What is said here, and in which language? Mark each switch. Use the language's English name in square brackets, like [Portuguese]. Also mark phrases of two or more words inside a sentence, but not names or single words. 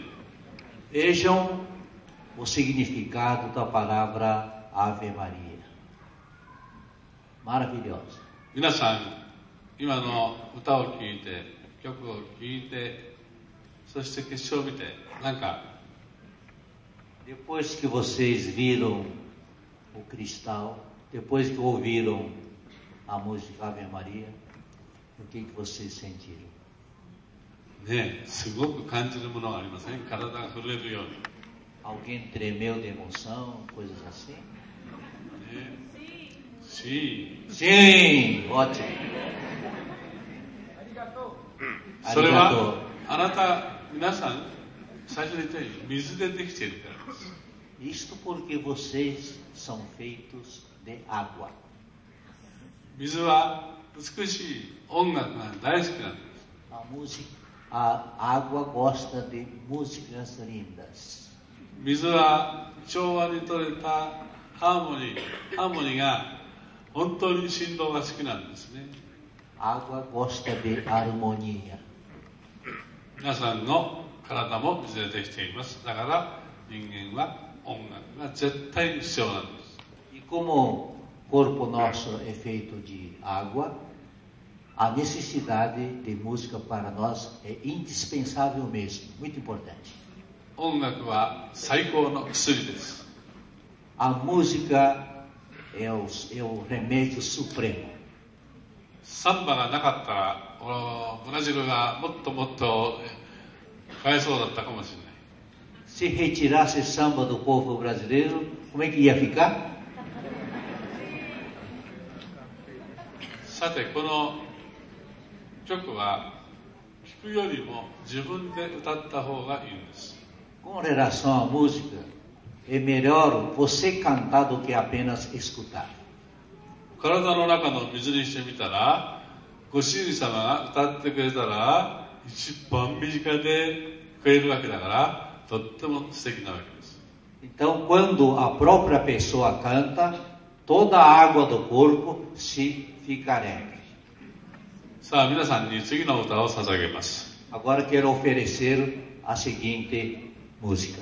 [Portuguese] Vejam o significado da palavra Ave Maria. Maravilhosa. [Japanese] 皆さん、今の歌を聴いて、曲を聴いて、そして決勝を見て、なんか [Portuguese] Depois que vocês viram o cristal, depois que ouviram a música Ave Maria, o que vocês sentiram? [Japanese] ね、すごく感じるものがありません？体が震えるように。 [Portuguese] Alguém tremeu de emoção, coisas assim? ね、Sim. Sim, ótimo. [Japanese] それはあなた皆さん最初に言ったように水でできているからです。 [Portuguese] Isto porque vocês são feitos de água. [Japanese] 水は美しい音楽が大好きなんです。 [Portuguese] A água gosta de músicas lindas. [Japanese] 水は調和に取れたハーモニーが本当に振動が好きなんですね。 [Portuguese] Água gosta de harmonia. [Japanese] 皆さんの体も水でできています。だから人間は音楽が絶対に必要なんです。 [Portuguese] E como corpo nosso é feito de água, a necessidade de música para nós é indispensável mesmo, muito importante. [Japanese] 音楽は最高の薬です。 [Portuguese] A música é o remédio supremo. [Japanese] サンバがなかったらブラジルがもっともっとかわいそうだったかもしれない。 [Portuguese] Se retirasse samba do povo brasileiro, como é que ia ficar? [Japanese] さてこの曲は聴くよりも自分で歌った方がいいんです。 [Portuguese] Com relação à música, é melhor você cantar do que apenas escutar. [Japanese] 体の中の水にしてみたら、ご主人様が歌ってくれたら一番身近でくれるわけだから、とっても素敵なわけです。 [Portuguese] Então, quando a própria pessoa canta, toda a água do corpo se fica alegre. [Japanese] さあ皆さんに次の歌を捧げます。 [Portuguese] Agora quero oferecer a seguinte música.